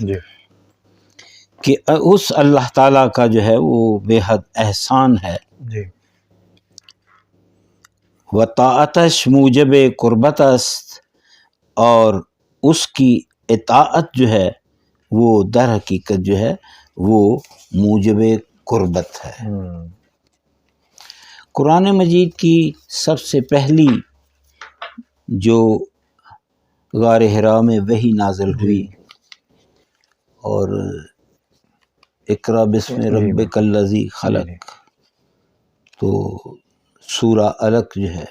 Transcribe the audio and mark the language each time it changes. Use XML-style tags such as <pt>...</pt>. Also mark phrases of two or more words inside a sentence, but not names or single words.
<ur>جی کہ اس اللہ تعالیٰ کا جو ہے وہ بے حد احسان ہے، جی</ur> <fa>و طاعتش موجب قربت است،</fa> <ur>اور اس کی اطاعت جو ہے وہ در حقیقت جو ہے وہ موجب قربت ہے۔ قرآن مجید کی سب سے پہلی جو غار حرا میں وحی نازل ہوئی اور</ur> <ar>اقرا بسم ربک الذی خلق،</ar> <ur>تو سورہ علق جو ہے</ur>